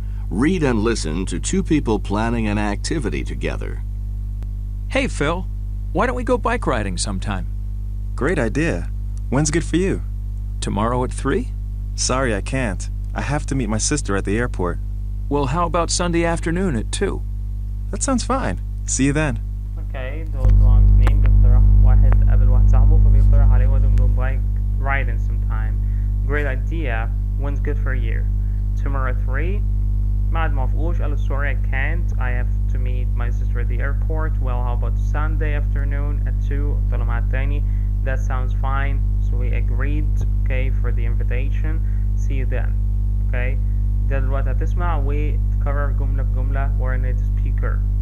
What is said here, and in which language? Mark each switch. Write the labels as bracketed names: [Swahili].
[English] Read and listen to two people planning an activity together. Hey, Phil, why don't we go bike riding sometime? Great idea. When's good for you? Tomorrow at 3? Sorry, I can't. I have to meet my sister at the airport. Well, how about Sunday afternoon at 2? That sounds fine. See you then. [Arabic] Okay, دول طبعا اتنين بيقترح واحد قبل واحد صاحبه فبيقترح عليه وهم [English] go bike riding sometime. Great idea. When's good for you? Tomorrow at 3? [Arabic] بعد ما وافقوش قالوا [English] sorry I can't. I have to meet my sister at the airport. Well, how about Sunday afternoon at 2? [Arabic] طلعوا مع التاني. [English] That sounds fine. So we agreed, okay, for the invitation. See you then. Okay. [Arabic] ده دلوقتي هتسمع وتكرر جملة بجملة ورا native speaker.